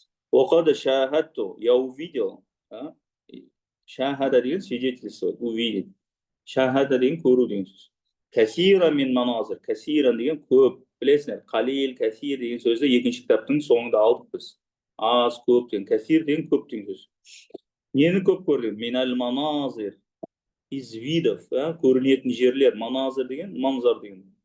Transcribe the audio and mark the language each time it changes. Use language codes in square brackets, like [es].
[ar] وقد شاهدت, [ru] я увидел. Шахада деген свидетельствовать, увидеть. [kk] Шахада деген көру деген сөз. [ar] Касира мин маназир. [kk] Касиран деген көп. Білесіңдер, қалил, касир деген сөзді екінші кітаптың соңында алдық біз. Аз, көп деген. Касир деген көп деген сөз. Нені көп көрген? [ar] Минал маназир. [ru] Из видов, [kk] көрінетін жерлер. Маназир деген, манзар деген.